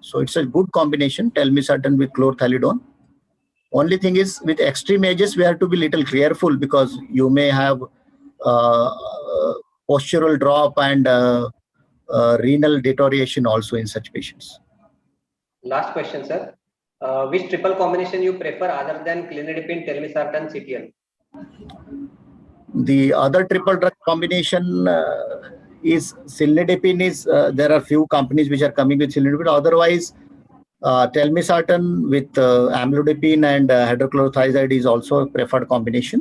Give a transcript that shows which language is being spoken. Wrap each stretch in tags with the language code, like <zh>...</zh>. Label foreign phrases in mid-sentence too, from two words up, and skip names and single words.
<en>So it's a good combination, telmisartan with chlorthalidone. Only thing is, with extreme ages, we have to be little careful, because you may have postural drop and renal deterioration also in such patients. Last question, sir. Which triple combination you prefer other than clinidipine, telmisartan, CTL? The other triple drug combination is cilnidipine. There are few companies which are coming with cilnidipine. Otherwise, telmisartan with amlodipine and hydrochlorothiazide is also a preferred combination.</en>